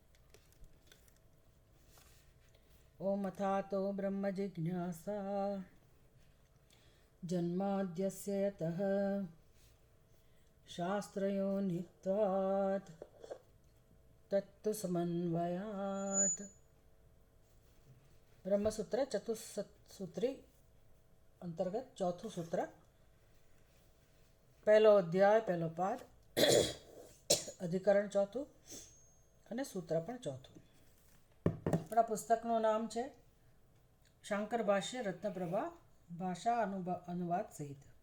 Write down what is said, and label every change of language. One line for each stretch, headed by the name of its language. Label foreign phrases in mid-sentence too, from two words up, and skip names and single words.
Sanskrit: ॐ अथातो ब्रह्मजिज्ञासा जन्माद्यस्य यतः शास्त्रयोनित्वात् तत्तु समन्वयात्।
Gujarati: બ્રહ્મસૂત્ર ચતુસ્સૂત્રી અંતર્ગત ચોથું સૂત્ર, પહેલો અધ્યાય, પહેલો પાદ, અધિકરણ ચોથું અને સૂત્ર પણ ચોથું. આપણા પુસ્તકનું નામ છે શાંકર ભાષ્ય રત્નપ્રભા ભાષા અનુવાદ સહિત.